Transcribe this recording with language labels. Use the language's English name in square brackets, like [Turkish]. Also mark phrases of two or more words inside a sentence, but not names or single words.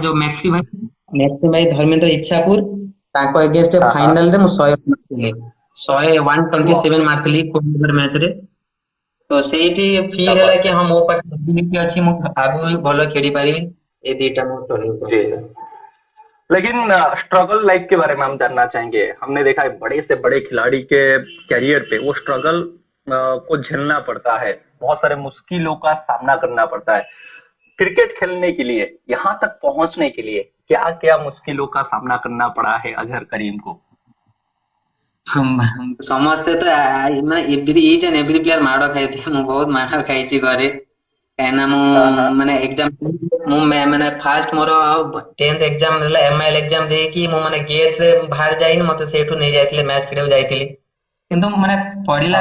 [Odia] ଯୋଉ ମେକ୍ସି ଭାଇ ଧର୍ମେନ୍ଦ୍ର ଇଚ୍ଛାପୁର ତାଙ୍କ ଏଗେନ୍ଷ୍ଟ [Hindi] हाँ हाँ। [Odia] ଫାଇନାଲ ରେ ମୁଁ 100 ମାରିଥିଲି 127 [Hindi] वाह। [Odia] ମାରିଥିଲି କୋଡିଏ ମ୍ୟାଚ୍ ରେ। ତ ସେଇଠି [Hindi] क्या [Odia] ଫିଲ୍ ହେଲା [Hindi] बात [Odia] କି ହଁ ମୋ ପାଖରେ ability ଅଛି ମୁଁ ଆଗକୁ ବି ଭଲ ଖେଳି ପାରିବି ଏ ଦିଟା ମୋ ଟର୍ନିଂ [Hindi] है [Odia] ପଏଣ୍ଟ [Hindi] जी। [Odia] ଥିଲା। [Hindi] लेकिन [English] struggle life [Hindi] के बारे में हम जानना चाहेंगे। हमने देखा है बड़े से बड़े खिलाड़ी के कैरियर पे वो स्ट्रगल को झेलना पड़ता है, बहुत सारे मुश्किलों का सामना करना पड़ता है। क्रिकेट खेलने के लिए, यहाँ तक पहुंचने के लिए क्या क्या मुश्किलों का सामना करना पड़ा है अजहर करीम को? [Odia] ସମସ୍ତେ ତ ମାନେ [English] each and every player [Odia] ମାଡ ଖାଇଥିବେ ମୁଁ ବହୁତ ମାଡ ଖାଇଛି ଘରେ କାହିଁକିନା ମୁଁ [Hindi] हाँ हाँ। [Odia] ମାନେ ଏକ୍ଜାମ ମୁଁ ମାନେ ଫାଷ୍ଟ ମୋର 10th ଏକ୍ଜାମ ହେଲା MIL ଏକ୍ଜାମ ଦେଇକି ମୁଁ ମାନେ ଗେଟ ରେ ବାହାର ଯାଇନି ମତେ ସେଇଠୁ ନେଇ ଯାଇଥିଲେ ମ୍ୟାଚ ଖେଳିବାକୁ ଯାଇଥିଲି କିନ୍ତୁ ମାନେ ପଢିଲା